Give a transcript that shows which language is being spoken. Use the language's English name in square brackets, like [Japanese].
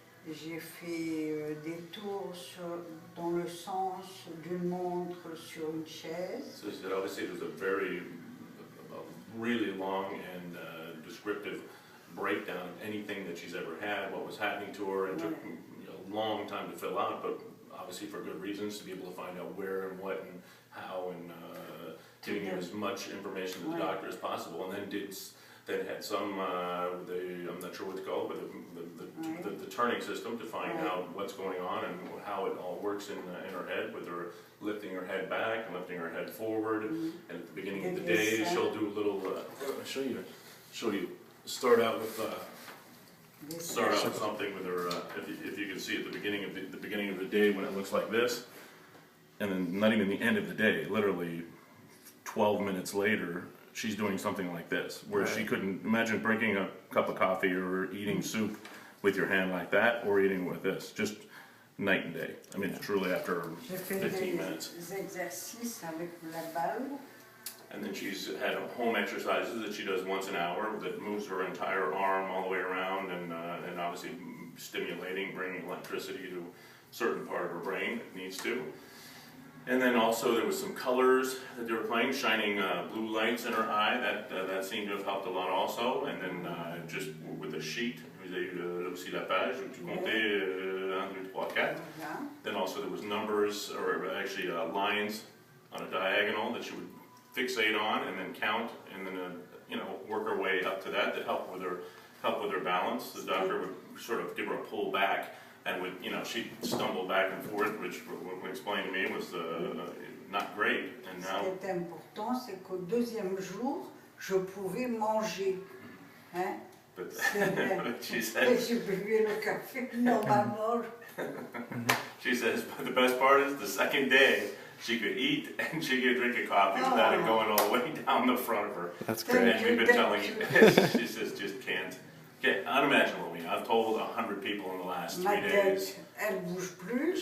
[French] J'ai fait des tours dans le sens d'une montre sur une chaise. [English] So she said, obviously it was a really long and descriptive breakdown of anything that she's ever had, what was happening to her, and took a long time to fill out, but obviously for good reasons, to be able to find out where and what and how, and giving you as much information to the doctor as possible, and then had some, I'm not sure what it's called, but the turning system to find out what's going on and how it all works in her head, with her lifting her head back and lifting her head forward. And at the beginning of the day, she'll do a little, I'll show you, start out with something with her, if you can see at the beginning of the day when it looks like this, and then not even the end of the day, literally 12 minutes later, she's doing something like this, where she couldn't imagine drinking a cup of coffee or eating soup with your hand like that, or eating with this, just night and day. I mean, truly after 15 minutes. [French] Exercices avec la balle. [English] And then she's had home exercises that she does once an hour that moves her entire arm all the way around, and obviously stimulating, bringing electricity to a certain part of her brain that needs to. And then also there was some colors that they were playing, shining blue lights in her eye. That seemed to have helped a lot also. And then just with the sheet, [French] vous avez aussi la page où tu comptais 1, 2, 3, 4. [English] Then also there was numbers, or actually lines on a diagonal that she would fixate on and then count, and then work her way up to that help with her balance. The doctor would sort of give her a pull back, and would, she'd stumble back and forth, which when explained to me was not great. And now, [French] ce qui est important, c'est qu'au deuxième jour, je pouvais manger. Hein? [English] But she says, [French] j'ai bu le café normalement. [English] She says, but the best part is the second day she could eat and she could drink a coffee without it going all the way down the front of her. That's great. And we've been telling you, she says, just can't. Unimaginable. I've told 100 people in the last 3 days. [French] Elle bouge plus.